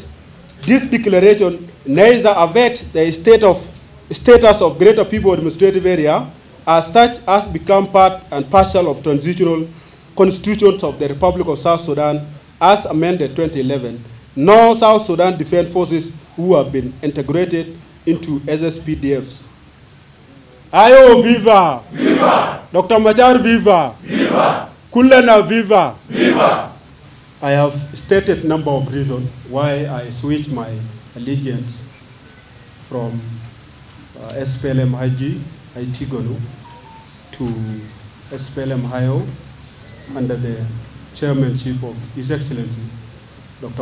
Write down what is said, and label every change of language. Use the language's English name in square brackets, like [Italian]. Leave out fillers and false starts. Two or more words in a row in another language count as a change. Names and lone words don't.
[English] This declaration neither affects the status of Greater People Administrative Area as such as become part and parcel of transitional constitutions of the Republic of South Sudan as amended 2011, nor South Sudan Defense Forces who have been integrated into SSPDFs. Ayo viva! Viva! Dr. Machar viva! Viva! Kulena viva! Viva! I have stated a number of reasons why I switched my allegiance from SPLM IG, Aitigonu, to SPLM IO under the chairmanship of His Excellency Dr.